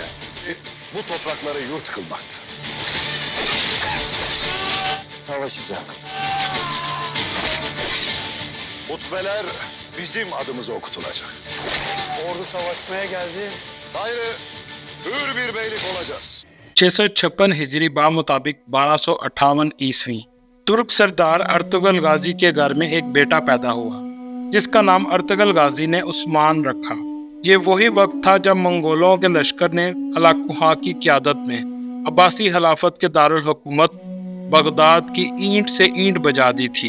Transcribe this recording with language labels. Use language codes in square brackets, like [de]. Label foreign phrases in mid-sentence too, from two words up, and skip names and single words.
[tr] Bu toprakları yurt kılmaktı. Savaşacak. Hutbeler bizim adımıza okutulacak. Ordu savaşmaya geldi. Gayrı hür bir beylik olacağız. [ur] 656 ہجری بمطابق 1258 عیسوی ترک سردار ارطغرل غازی کے گھر میں ایک بیٹا پیدا ہوا جس کا نام ارطغرل غازی نے عثمان رکھا. یہ وہی وقت تھا جب منگولوں کے لشکر نے الاکوہا کی قیادت میں عباسی خلافت کے دارالحکومت بغداد کی اینٹ سے اینٹ بجا دی تھی.